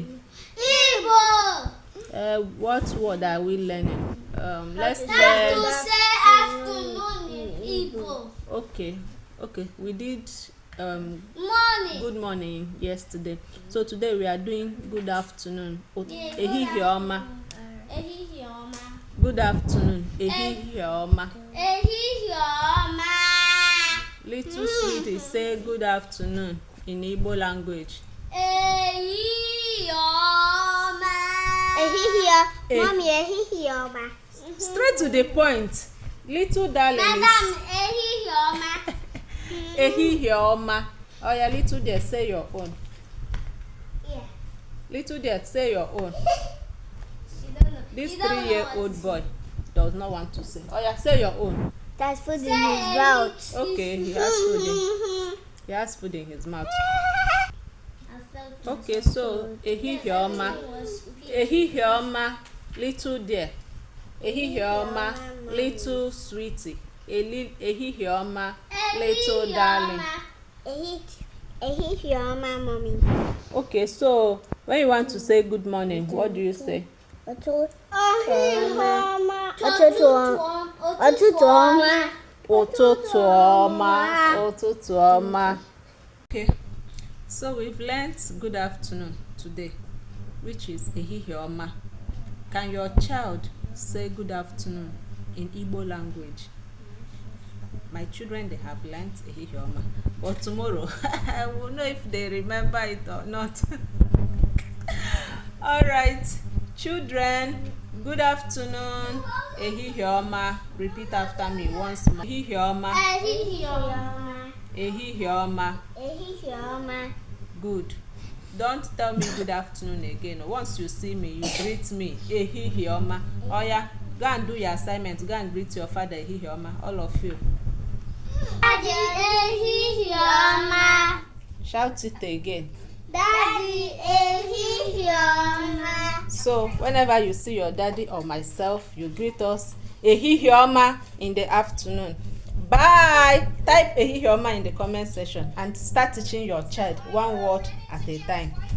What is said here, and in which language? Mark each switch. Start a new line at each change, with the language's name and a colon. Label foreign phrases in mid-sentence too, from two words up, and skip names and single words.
English: Igbo. What word are we learning? Let's learn. To say afternoon in Igbo. Okay, we did Morning. good morning yesterday, so today we are doing good afternoon.
Igbo: Ehihie ọma. Ehihie ọma.
English: Good afternoon.
Igbo: Ehihie ọma. Ehihie ọma.
English: Little sweetie, say good afternoon in Igbo language.
Igbo: Ehihie ọma.
English: Mommy,
Igbo: ehihie ọma.
English: Straight to the point. Little darling.
Igbo: Madam, ehihie ọma. Ehihie ọma.
English: Oh yeah, little dear, say your own. Yeah. Little dear, say your own. This You don't know 3-year-old boy does not want to say. Oh yeah, say your own. That's food in his mouth. Okay, he has food in. He has food in his mouth. Okay, so
Igbo: ehihie ọma. Ehihie ọma,
English: little dear.
Igbo: Ehihie ọma,
English: little sweetie.
Igbo: Ehihie ọma,
English: little darling.
Igbo: Ehihie ọma,
English: mommy. Okay, so when you want to say good morning, what do you say?
Igbo: Ụtụtụ ọma. Ụtụtụ ọma. Ụtụtụ ọma. Ụtụtụ ọma.
English: Okay, so we've learned good afternoon today, which is
Igbo: ehihie ọma.
English: Can your child say good afternoon in Igbo language? My children, they have learned
Igbo: ehihie ọma,
English: but tomorrow I will know if they remember it or not. All right, children, good afternoon.
Igbo: Ehihie ọma.
English: Repeat after me once more.
Igbo: Ehihie ọma. Ehihie ọma. Ehihie ọma. Ehihie ọma.
English: Good. Don't tell me good afternoon again. Once you see me, you greet me.
Igbo: Ehihie ọma.
English: Oh yeah, go and do your assignment. Go and greet your father.
Igbo: Ehihie ọma.
English: All of you. Daddy,
Igbo: ehihie ọma.
English: Shout it again. Daddy,
Igbo: ehihie ọma.
English: So whenever you see your daddy or myself, you greet us
Igbo: ehihie ọma
English: in the afternoon. Bye. Type
Igbo: ehihie ọma
English: in the comment section and start teaching your child one word at a time.